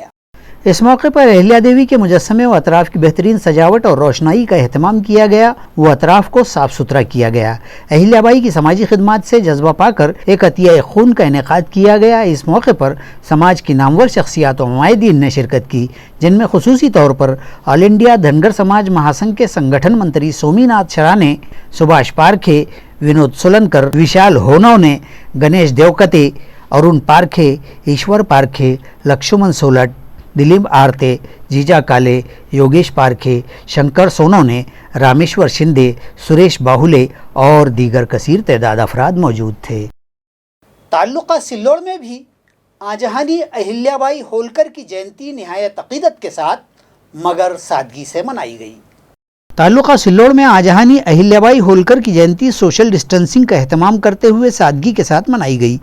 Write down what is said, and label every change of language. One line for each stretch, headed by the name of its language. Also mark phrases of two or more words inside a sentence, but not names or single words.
Urdu: اس موقع پر اہلیہ دیوی کے مجسمے و اطراف کی بہترین سجاوٹ اور روشنائی کا اہتمام کیا گیا و اطراف کو صاف ستھرا کیا گیا۔ اہلیہ بائی کی سماجی خدمات سے جذبہ پا کر ایک عطیہ خون کا انعقاد کیا گیا۔ اس موقع پر سماج کی نامور شخصیات و ممائدین نے شرکت کی، جن میں خصوصی طور پر آل انڈیا دھنگر سماج مہاسنگھ کے سنگٹھن منتری سومی ناتھ شرانے، سبھاش پارکھے، ونود سولنکر، وشال ہونونے، گنیش دیوکتے، ارون پارکھے، ایشور پارکھے، لکشمن سولٹ، دلیپ آرتے، جیجا کالے، یوگیش پارکھے، شنکر سونونے، رامیشور شندے، سریش باہولے اور دیگر کثیر تعداد افراد موجود تھے۔ تعلقہ سلوڑ میں بھی آجہانی اہلیہ بائی ہولکر کی جینتی نہایت عقیدت کے ساتھ مگر سادگی سے منائی گئی۔ تعلقہ سلوڑ میں آجہانی اہلیہ بائی ہولکر کی جینتی
English: social distancing
Urdu: کا اہتمام کرتے ہوئے سادگی کے ساتھ منائی گئی۔